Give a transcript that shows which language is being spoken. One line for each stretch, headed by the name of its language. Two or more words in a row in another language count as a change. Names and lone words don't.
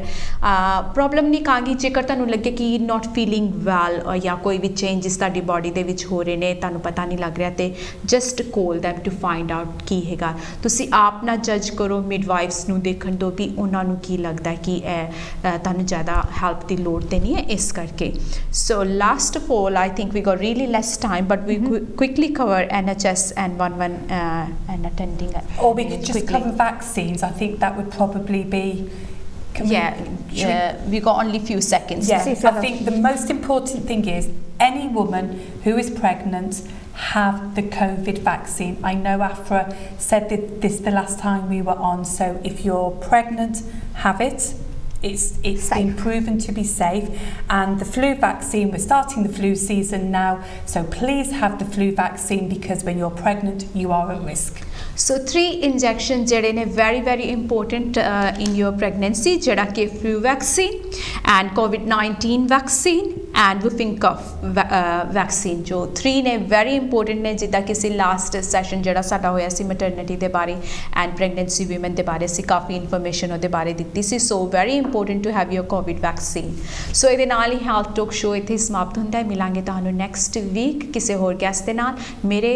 Punjabi: ਪ੍ਰੋਬਲਮ ਨਹੀਂ ਕਹਾਂਗੀ, ਜੇਕਰ ਤੁਹਾਨੂੰ ਲੱਗੇ ਕਿ
English: not feeling well
Punjabi: ਜਾਂ ਕੋਈ ਵੀ ਚੇਂਜਸ ਤੁਹਾਡੀ ਬਾਡੀ ਦੇ ਵਿੱਚ ਹੋ ਰਹੇ ਨੇ ਤੁਹਾਨੂੰ ਪਤਾ ਨਹੀਂ ਲੱਗ ਰਿਹਾ ਤੇ
English: just call them to find out
Punjabi: ਕੀ ਹੈਗਾ। ਤੁਸੀਂ ਆਪ ਨਾ ਜੱਜ ਕਰੋ, ਮਿਡਵਾਈਫਸ ਨੂੰ ਦੇਖਣ ਦਿਓ ਵੀ ਉਹਨਾਂ ਨੂੰ ਕੀ ਲੱਗਦਾ ਕਿ ਇਹ ਤੁਹਾਨੂੰ ਜ਼ਿਆਦਾ ਹੈਲਪ ਦੀ ਲੋੜ ਤੇ ਨਹੀਂ ਹੈ ਇਸ ਕਰਕੇ।
English: So last of all I think we got really less time but we quickly cover NHS and and attending it. Or we could just cover vaccines. I think that would probably be... we got only few seconds. Yeah, I think the most important thing is any woman who is pregnant have the COVID vaccine. I know Afra said this the last time we were on, so if you're pregnant, have it. It's been proven to be safe. And the flu vaccine, we're starting the flu season now, so please have the flu vaccine because when you're pregnant you are at risk. So 3 injections
Punjabi: ਜਿਹੜੇ ਨੇ
English: very important in your pregnancy,
Punjabi: ਜਿਹੜਾ ਕਿ
English: flu vaccine and COVID-19 vaccine and whooping cough vaccine,
Punjabi: ਜੋ 3 ਨੇ
English: very important
Punjabi: ਨੇ। ਜਿੱਦਾਂ ਕਿ ਅਸੀਂ
English: last session
Punjabi: ਜਿਹੜਾ ਸਾਡਾ ਹੋਇਆ ਸੀ ਮੈਟਰਨਿਟੀ ਦੇ ਬਾਰੇ ਐਂਡ
English: pregnancy women
Punjabi: ਦੇ ਬਾਰੇ ਅਸੀਂ ਕਾਫੀ ਇਨਫੋਰਮੇਸ਼ਨ ਉਹਦੇ ਬਾਰੇ ਦਿੱਤੀ ਸੀ।
English: So very important to have your COVID vaccine.
Punjabi: ਸੋ ਇਹਦੇ ਨਾਲ ਹੀ ਹੈਲਥ ਟਾਕ ਸ਼ੋ ਇੱਥੇ ਸਮਾਪਤ ਹੁੰਦਾ ਹੈ। ਮਿਲਾਂਗੇ ਤੁਹਾਨੂੰ
English: next week
Punjabi: ਕਿਸੇ ਹੋਰ ਗੈਸਟ ਦੇ ਨਾਲ।